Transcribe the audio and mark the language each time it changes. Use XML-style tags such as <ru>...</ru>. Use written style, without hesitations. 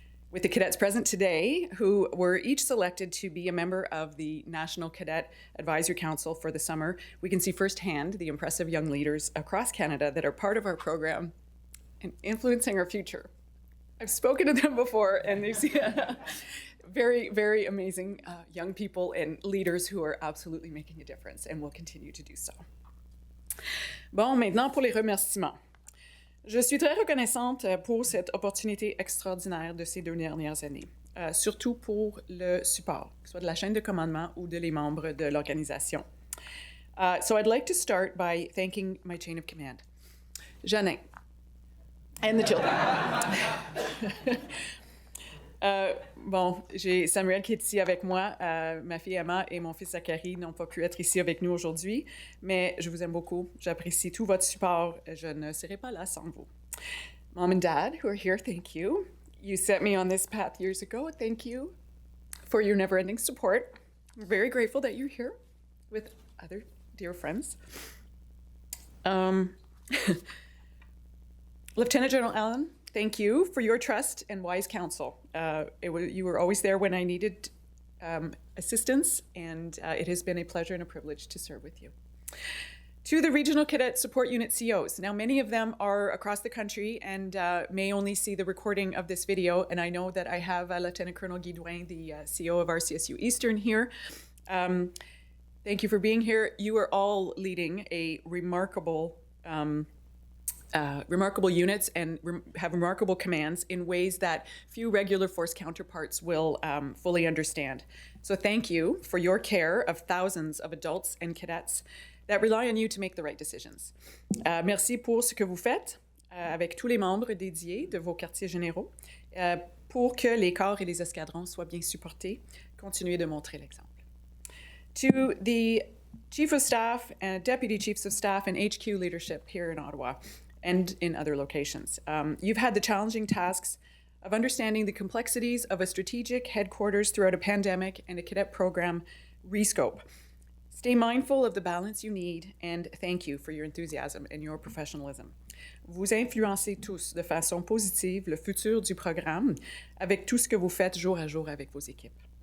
<en>With the cadets present today, who were each selected to be a member of the National Cadet Advisory Council for the summer, we can see firsthand the impressive young leaders across Canada that are part of our program and influencing our future. I've spoken to them before, and they've seen very, very amazing young people and leaders who are absolutely making a difference and will continue to do so.</en> <fr>Bon, maintenant pour les remerciements. Je suis très reconnaissante pour cette opportunité extraordinaire de ces 2 dernières années, surtout pour le support, que ce soit de la chaîne de commandement ou de les membres de l'organisation.</fr> <en>So I'd like to start by thanking my chain of command, Jeannin, and the children.</en> <fr>Bon, j'ai Samuel qui est ici avec moi, ma fille Emma et mon fils Zachary n'ont pas pu être ici avec nous aujourd'hui, mais je vous aime beaucoup, j'apprécie tout votre support, je ne serai pas là sans vous.</fr> <en>Mom and Dad, who are here, thank you. You set me on this path years ago, thank you for your never-ending support. We're very grateful that you're here with other dear friends. Lieutenant General Allen, thank you for your trust and wise counsel. You were always there when I needed assistance, and it has been a pleasure and a privilege to serve with you. To the Regional Cadet Support Unit COs. Now, many of them are across the country and may only see the recording of this video, and I know that I have Lieutenant Colonel Guidouin, the CO of RCSU Eastern here. Thank you for being here. You are all leading a remarkable units and have remarkable commands in ways that few regular force counterparts will fully understand. So thank you for your care of thousands of adults and cadets that rely on you to make the right decisions.</en> <fr>Merci pour ce que vous faites avec tous les membres dédiés de vos quartiers généraux pour que les corps et les escadrons soient bien supportés. Continuez de montrer l'exemple.</fr> <en>To the Chief of Staff and Deputy Chiefs of Staff and HQ leadership here in Ottawa and in other locations. You've had the challenging tasks of understanding the complexities of a strategic headquarters throughout a pandemic and a cadet program rescope. Stay mindful of the balance you need, and thank you for your enthusiasm and your professionalism.</en> <fr>Vous influencez tous de façon positive le futur du programme avec tout ce que vous faites jour à jour avec vos équipes.</fr>